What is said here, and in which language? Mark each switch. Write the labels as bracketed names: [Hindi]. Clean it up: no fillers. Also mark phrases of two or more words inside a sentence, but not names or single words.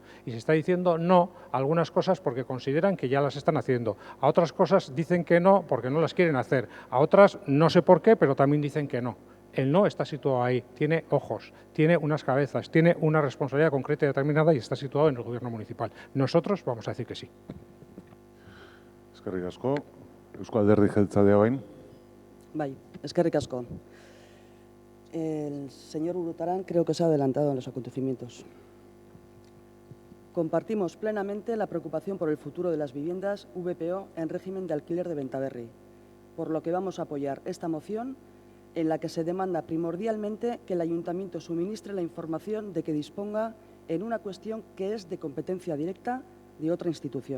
[Spanish] Y se está diciendo no a algunas cosas porque consideran que ya las están haciendo. A otras cosas dicen que no porque no las quieren hacer. A otras no sé por qué, pero también dicen que no. El no está situado ahí, tiene ojos, tiene unas cabezas, tiene una responsabilidad concreta y determinada y está situado en el Gobierno municipal. Nosotros vamos a decir que sí. [Basque] Eskerrik asko. Eusko Alderdi Jeltzalea orain. Bai, eskerrik asko. [Spanish] El señor Urutarán creo que se ha adelantado en los acontecimientos. Compartimos plenamente la preocupación por el futuro de las viviendas VPO en régimen de alquiler de Bentaberri, por lo que vamos a apoyar esta moción en la que se demanda primordialmente que el Ayuntamiento suministre la información de que disponga en una cuestión que es de competencia directa de otra institución.